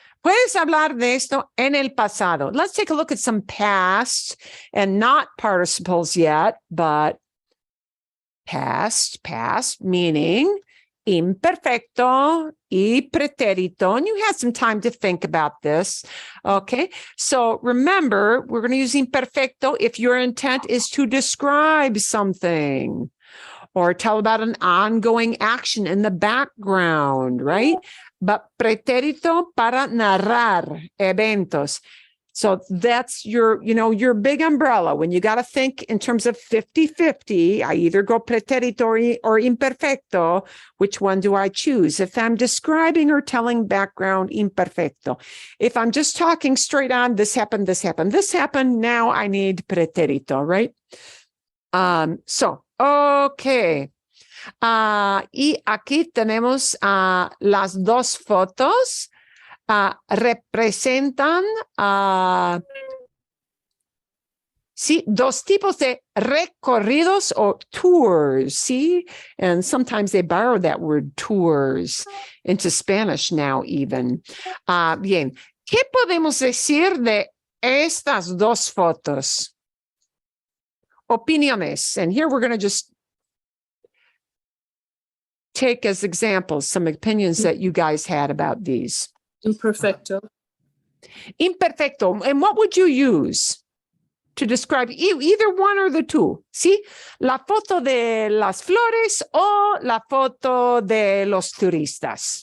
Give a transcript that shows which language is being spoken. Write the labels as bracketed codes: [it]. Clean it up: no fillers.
[es] Puedes hablar de esto en el pasado. [en] Let's take a look at some past and not participles yet, but past meaning imperfecto y pretérito. And you had some time to think about this. Okay, so remember, we're going to use imperfecto if your intent is to describe something or tell about an ongoing action in the background, right? [es] But pretérito para narrar eventos. [en] So that's your big umbrella. When you got to think in terms of 50-50, I either go pretérito or imperfecto. Which one do I choose? If I'm describing or telling background, imperfecto. If I'm just talking straight on, this happened, now I need pretérito, right? So, okay. [es] Y aquí tenemos las dos fotos. Representan sí, dos tipos de recorridos o tours, sí, [en] and sometimes they borrow that word tours into Spanish now even. [es] Bien, ¿qué podemos decir de estas dos fotos? [en] Opiniones, and here we're going to just take as examples some opinions that you guys had about these. [es] Imperfecto. Imperfecto. [en] And what would you use to describe either one or the two? [es] ¿Sí? La foto de las flores o la foto de los turistas.